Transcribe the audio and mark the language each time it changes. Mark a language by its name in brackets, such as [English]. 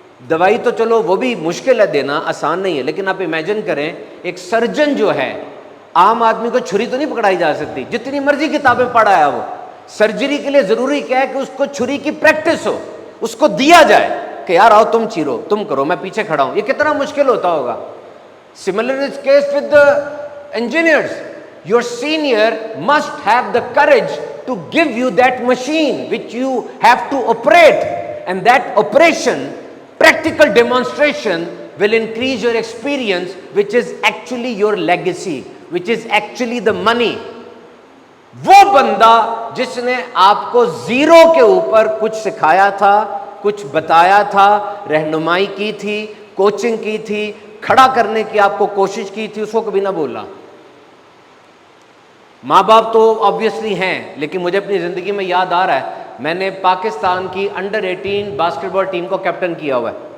[Urdu] دوائی تو چلو وہ بھی مشکل ہے دینا, آسان نہیں ہے, لیکن آپ امیجن کریں ایک سرجن جو ہے, عام آدمی کو چھری تو نہیں پکڑائی جا سکتی, جتنی مرضی کتابیں پڑھ آیا وہ. سرجری کے لیے ضروری کیا ہے کہ اس کو چھری کی پریکٹس ہو, اس کو دیا جائے کہ یار آؤ تم چیرو, تم کرو, میں پیچھے کھڑا ہوں. یہ کتنا مشکل ہوتا ہوگا. [English] Similar is case with the engineers. Your senior must have the courage to give you that machine which you have to operate, and that operation, practical demonstration will increase your experience, which is actually your legacy, which is actually the money. [Urdu] وہ بندہ جس نے آپ کو zero کے اوپر کچھ سکھایا تھا, کچھ بتایا تھا, رہنمائی کی تھی, کوچنگ کی تھی, کھڑا کرنے کی آپ کو کوشش کی تھی, اس کو کبھی نہ بولا. ماں باپ تو آبویسلی ہیں, لیکن مجھے اپنی زندگی میں یاد آ رہا ہے, میں نے پاکستان کی انڈر 18 باسکٹ بال ٹیم کو کیپٹن کیا ہوا ہے.